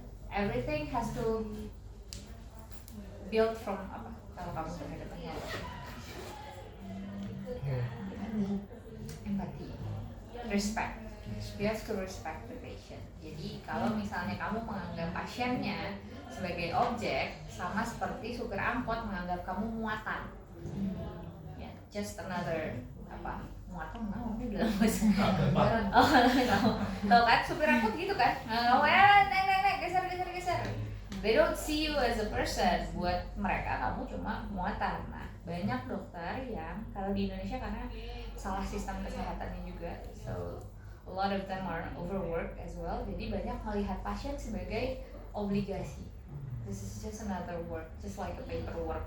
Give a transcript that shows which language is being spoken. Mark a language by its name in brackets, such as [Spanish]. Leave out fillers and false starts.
[English] Everything has to build from apa? [Indonesian] Kalau kamu berhadapan empathy, respect. [English] You have to respect the patient. [Indonesian] Jadi kalau misalnya kamu menganggap pasiennya sebagai objek, sama seperti supir angkot menganggap kamu muatan. Ya, [English] just another [Indonesian] apa? Muatan mau bilang bahasa. Oh, tahu kan supir angkot gitu kan? Naik, geser. [English] They don't see you as a person. [Indonesian] Buat mereka kamu cuma muatan. Nah, banyak dokter yang kalau di Indonesia karena salah sistem kesehatannya juga, [English] so a lot of them are overworked as well. [Indonesian] Jadi banyak melihat pasien sebagai obligasi. [English] This is just another work, just like a paperwork.